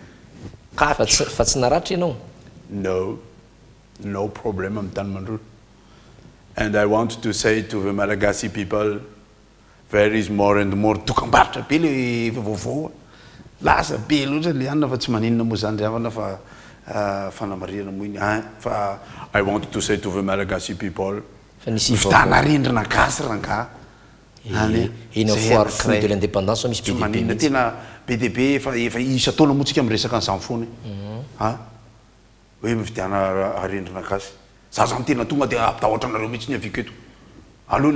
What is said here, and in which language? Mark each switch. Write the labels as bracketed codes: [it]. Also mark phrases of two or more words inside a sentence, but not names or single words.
[en] No. No problem, I'm done. And I want to say to the Malagasy people, there is more and more to combat. I want to say to the Malagasy people, [mg] hoe mividiana arendrina gasy za zany tena tonga dia apitahotra anareo mihitsy ny aviko eto aloha le